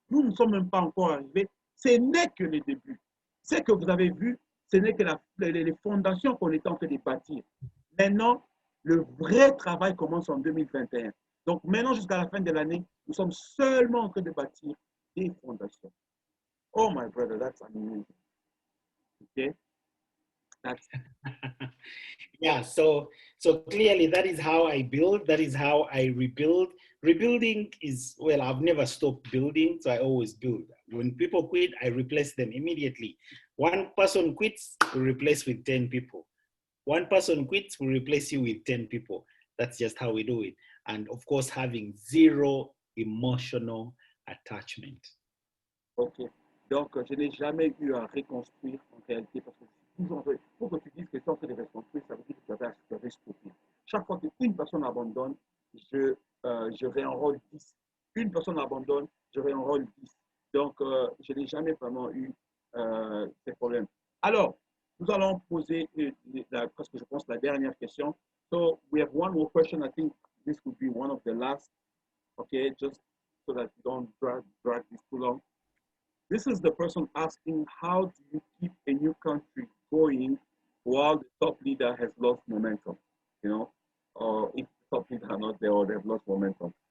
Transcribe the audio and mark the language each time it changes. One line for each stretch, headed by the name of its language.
French: Nous ne sommes même pas encore arrivés. Ce n'est que le début. Ce que vous avez vu, ce n'est que les fondations qu'on est en train de bâtir. Maintenant, le vrai travail commence en 2021. Donc, maintenant, jusqu'à la fin de l'année, nous sommes seulement en train de bâtir des fondations.
English: Oh, my brother, that's amazing. Okay? That's... Yeah, so clearly that is how I build. That is how I rebuild. Rebuilding is, well, I've never stopped building, so I always build. When people quit, I replace them immediately. One person quits, we replace with 10 people. One person quits, we replace you with 10 people. That's just how we do it. And of course, having zero emotional attachment. Ok.
French: Donc, je n'ai jamais eu à reconstruire en réalité, parce que toujours, pour que tu dises que tu es en train de reconstruire, ça veut dire que tu avais stoppé. Chaque fois qu'une personne abandonne, je réenrôle 10. Une personne abandonne, je réenrôle 10. Donc, je n'ai jamais vraiment eu ces problèmes. Alors, nous allons poser presque, je pense, la dernière question.
English: So, we have one more question. I think this would be one of the last. Okay, just so that you don't drag this too long. This is the person asking, how do you keep a new country going while the top leader has lost momentum? You know, or if the top leader are not there or they've lost momentum.